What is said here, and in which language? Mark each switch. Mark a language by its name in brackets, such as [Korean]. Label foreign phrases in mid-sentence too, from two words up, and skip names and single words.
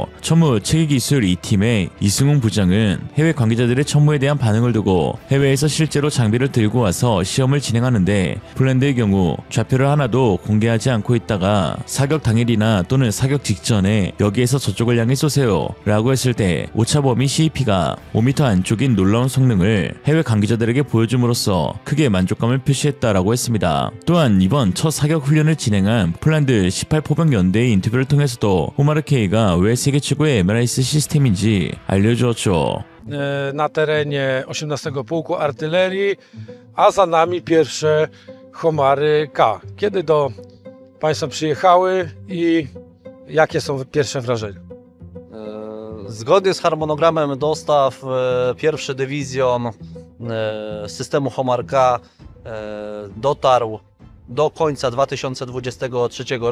[Korean] 천무 체계기술 2팀의 이승훈 부장은 해외 관계자들의 천무에 대한 반응을 두고 해외에서 실제로 장비를 들고 와서 시험을 진행하는데, 폴란드의 경우 좌표를 하나도 공개하지 않고 있다가 사격 당일이나 또는 사격 직전에 여기에서 저쪽을 향해 쏘세요 라고 했을 때 오차 범위 CEP가 5m 안쪽인 놀라운 성능을 해외 관계자들에게 보여줌으로써 크게 만족감을 표시했다라고 했습니다. 또한 이번 첫 사격 훈련을 진행한 폴란드 18포병연대의 인터뷰를 통해서도 호마르K가 왜 세계 최고의 MLRS 시스템인지 알려주었죠. [Polish] Na terenie 18 Pułku Artylerii, a za nami pierwsze Homary K. Kiedy to Państwo przyjechały i jakie są pierwsze wrażenia? Zgodnie z harmonogramem dostaw pierwszy dywizjon systemu HOMAR K dotarł do końca 2023 roku.